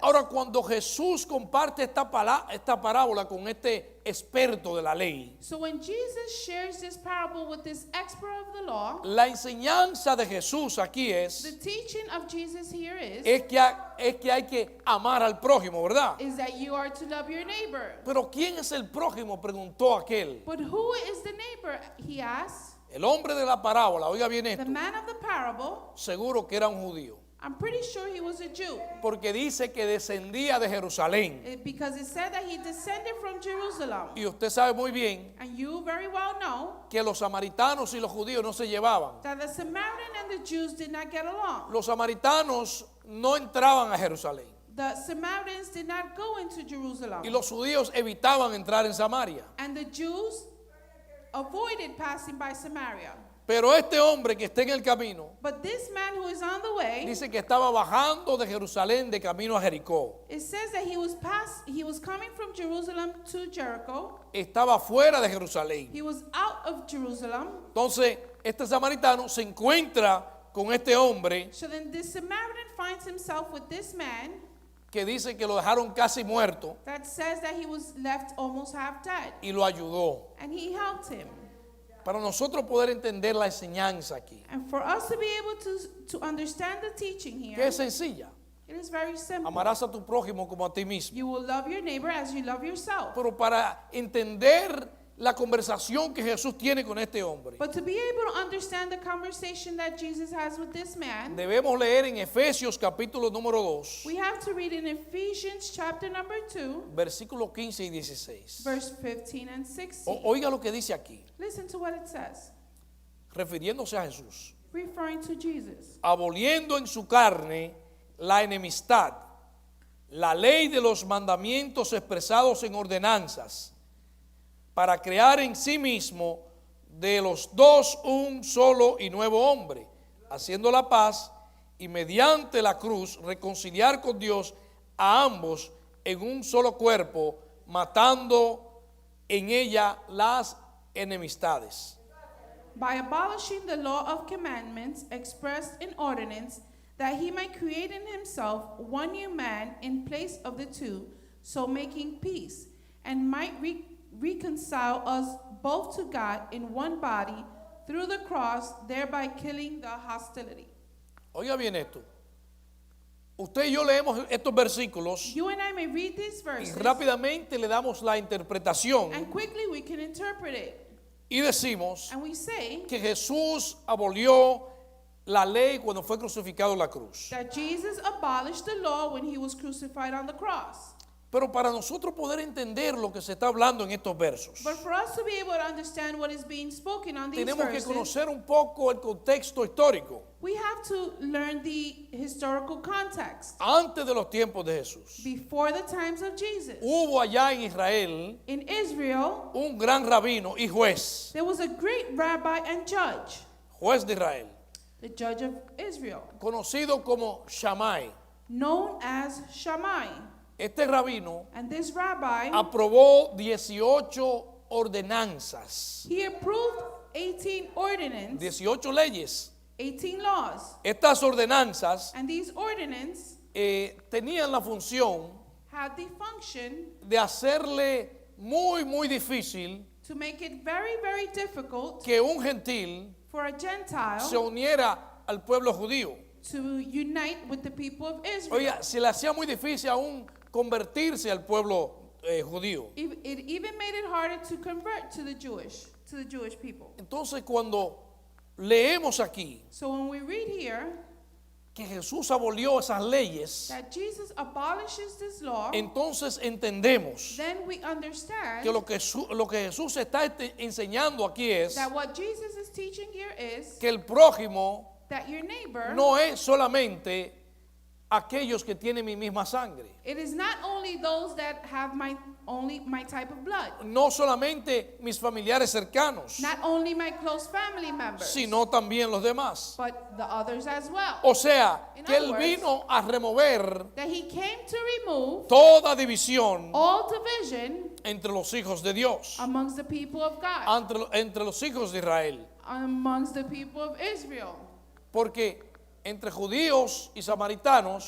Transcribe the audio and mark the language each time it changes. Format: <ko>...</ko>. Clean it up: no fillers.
<es>Ahora, cuando Jesús comparte esta parábola con este experto de la ley,</es> <en>So when Jesus shares this parable with this expert of the law,</en> <es>la enseñanza de Jesús aquí</es> <en>the</en> <es>es</es> <en>teaching of Jesus here is</en> <es>que hay que amar al prójimo, ¿verdad?</es> <en>that you are to love your neighbor.</en> <es>Pero ¿quién es el prójimo?, preguntó aquel.</es> <en>But who is the neighbor? He asked.</en> <es>El hombre de la parábola, oiga bien</es> <en>The</en> <es>esto,</es> <en>man of the parable,</en> <es>seguro que era un judío,</es> <en>I'm pretty sure he was a Jew,</en> <es>porque dice que descendía de Jerusalén.</es> <en>because it said that he descended from Jerusalem.</en> <es>Y usted sabe muy bien</es> <en>And you very well know</en> <es>que los samaritanos y los judíos no se llevaban.</es> <en>that the Samaritan and the Jews did not get along.</en> <es>Los samaritanos no entraban a Jerusalén</es> <en>The Samaritans did not go into Jerusalem.</en> <es>y los judíos evitaban entrar en Samaria.</es> <en>And the Jews avoided passing by Samaria.</en> <es>Pero este hombre que está en el camino</es> <en>But this man who is on the way,</en> <es>dice que estaba bajando de Jerusalén de camino a Jericó.</es> <en>it says that he was coming from Jerusalem to Jericho.</en> <es>Estaba fuera de Jerusalén.</es> <en>He was out of Jerusalem.</en> <es>Entonces, este samaritano se encuentra con este hombre</es> <en>So then this Samaritan finds himself with this man</en> <es>que dice que lo dejaron casi muerto</es> <en>that says that he was left almost half dead.</en> <es>y lo ayudó.</es> <en>And he helped him.</en> <es>Para nosotros poder entender la enseñanza aquí,</es> <en>And for us to be able to understand the teaching</en> <es>que</es> <en>here,</en> <es>es sencilla.</es> <en>it is very simple.</en> <es>Amarás a tu prójimo como a ti mismo.</es> <en>You will love your neighbor as you love yourself.</en> <es>Pero para entender la conversación que Jesús tiene con este hombre,</es> <en>But to be able to understand the conversation that Jesus has with this man,</en> <es>debemos leer en Efesios capítulo número 2,</es> <en>we have to read in Ephesians chapter number 2,</en> <es>versículos 15 y 16.</es> <en>verse 15 and 16.</en> <es>Oiga lo que dice aquí,</es> <en>Listen to what it says,</en> <es>refiriéndose a Jesús.</es> <en>referring to Jesus.</en> <es>Aboliendo en su carne la enemistad, la ley de los mandamientos expresados en ordenanzas, para crear en sí mismo de los dos un solo y nuevo hombre, haciendo la paz y mediante la cruz reconciliar con Dios a ambos en un solo cuerpo, matando en ella las enemistades.</es> <en>By abolishing the law of commandments expressed in ordinance, that he might create in himself one new man in place of the two, so making peace, and might reconcile us both to God in one body through the cross, thereby killing the hostility.</en> <es>Oiga bien esto. Usted y yo leemos estos versículos</es> <en>You and I may read these</en> <es>y</es> <en>verses,</en> <es>rápidamente le damos la interpretación</es> <en>and quickly we can interpret it.</en> <es>y decimos</es> <en>And we say</en> <es>que Jesús abolió la ley cuando fue crucificado en la cruz.</es> <en>that Jesus abolished the law when he was crucified on the cross.</en> <es>Pero para nosotros poder entender lo que se está hablando en estos versos,</es> <en>But for us to be able to understand what is being spoken on these</en> <es>tenemos que</es> <en>verses,</en> <es>conocer un poco el contexto histórico</es> <en>we have to learn the historical context.</en> <es>antes de los tiempos de Jesús.</es> <en>Before the times of Jesus,</en> <es>Hubo allá en Israel</es> <en>in Israel,</en> <es>un gran rabino y juez,</es> <en>there was a great rabbi and judge,</en> <es>juez de Israel,</es> <en>the judge of Israel,</en> <es>conocido como Shammai.</es> <en>known as Shammai.</en> <es>Este rabino</es> <en>And this rabbi,</en> <es>aprobó 18 ordenanzas,</es> <en>he approved 18 ordinances,</en> <es>18 leyes.</es> <en>18 laws.</en> <es>Estas ordenanzas</es> <en>And these ordinances</en> <es>tenían la función</es> <en>had the function</en> <es>de hacerle muy difícil</es> <en>to make it very, very difficult</en> <es>que un gentil</es> <en>for a Gentile</en> <es>se uniera al pueblo judío.</es> <en>to unite with the people of Israel.</en> <es>Oiga, se le hacía muy difícil aún convertirse al pueblo judío.</es> <en>It even made it harder to convert to the Jewish people.</en> <es>Entonces cuando leemos aquí</es> <en>So when we read here</en> <es>que Jesús abolió esas leyes,</es> <en>that Jesus abolishes this law,</en> <es>entonces entendemos</es> <en>then we understand</en> <es>que lo que Jesús está enseñando aquí es</es> <en>that what Jesus is teaching here is</en> <es>que el prójimo</es> <en>that your neighbor,</en> <es>no es solamente aquellos que tienen mi misma sangre,</es> <en>it is not only those that have my type of blood,</en> <es>no solamente mis familiares cercanos,</es> <en>not only my close family members,</en> <es>sino también los demás.</es> <en>but the others as well.</en> <es>O sea,</es> <en>In</en> <es>que</es> <en>other</en> <es>Él</es> <en>words,</en> <es>vino a remover</es> <en>That he came to remove</en> <es>toda división</es> <en>all division</en> <es>entre los hijos de Dios,</es> <en>amongst the people of God,</en> <es>entre los hijos de Israel.</es> <en>amongst the people of Israel.</en> <es>Porque entre judíos y samaritanos</es>